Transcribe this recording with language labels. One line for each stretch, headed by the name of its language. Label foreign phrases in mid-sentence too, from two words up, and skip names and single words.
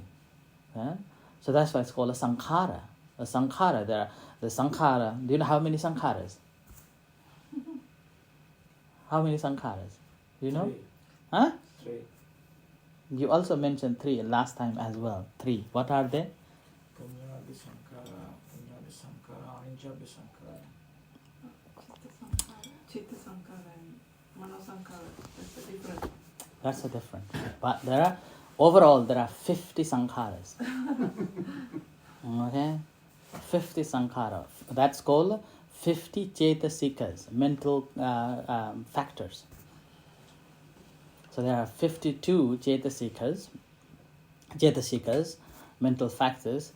English: So that's why it's called a sankhara. A sankhara, the sankhara, do you know how many sankharas? How many sankharas? Do you know? 3. Huh? 3. You also mentioned 3 last time as well. 3. What are they?
Pali: Punyadi Sankara, Punyadi Sankara, Anjabi Sankara. Chitta Sankara and Mano Sankara.
English: That's the difference. That's a different. But overall there are 50 sankharas. Okay? 50 sankharas. That's called 50 chetasikas, mental factors. So there are 52 chetasikas, mental factors.